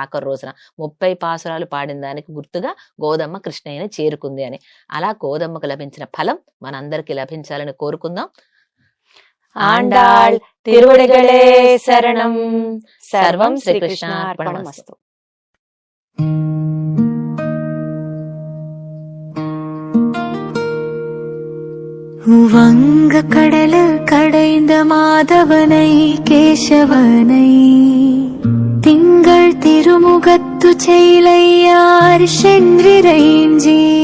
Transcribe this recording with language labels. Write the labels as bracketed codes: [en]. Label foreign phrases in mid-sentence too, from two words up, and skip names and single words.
[te] ఆఖరి రోజున 30 పాసురాలు పాడిన దానికి గుర్తుగా గోదమ్మ కృష్ణయ్యని చేరుకుంది అని. అలా గోదమ్మకు లభించిన ఫలం మనందరికీ లభించాలని కోరుకుందాం. [ta] ஆண்டாள் திருவடிகளே சரணம். [sa] సర్వం శ్రీకృష్ణార్పణమస్తు. [ta] வங்க கடலில் கடைந்த மாதவனை கேசவனை திங்கள் திருமுகத்து செயலையார் சென்றிரைஞ்சி